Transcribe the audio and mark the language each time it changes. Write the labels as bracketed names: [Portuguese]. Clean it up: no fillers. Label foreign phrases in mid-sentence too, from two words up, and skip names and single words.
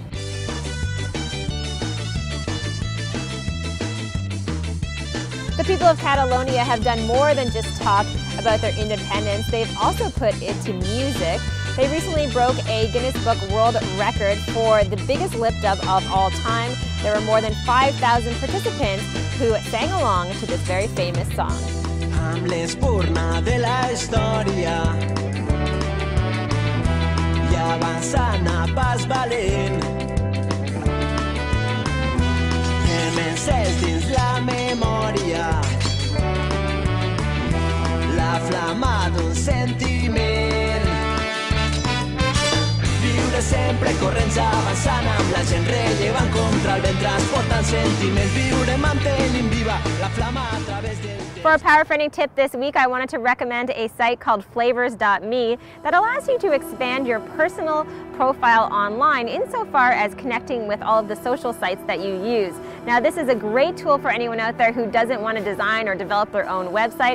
[English] The people of Catalonia have done more than just talk about their independence. They've also put it to music. They recently broke a Guinness Book World Record for the biggest lip dub of all time. There were more than 5,000 participants who sang along to this very famous song. [Catalan] Amb l'espurna de la història i avançant a pas valent hem encès dins la memòria la flama d'un sentiment. Viure sempre corrents avançant amb la gent rellevant contra el vent transportant sentiments. Viure mantenint viva la flama a través del temps. [English] For a power friending tip this week, I wanted to recommend a site called flavors.me that allows you to expand your personal profile online insofar as connecting with all of the social sites that you use. Now, this is a great tool for anyone out there who doesn't want to design or develop their own website.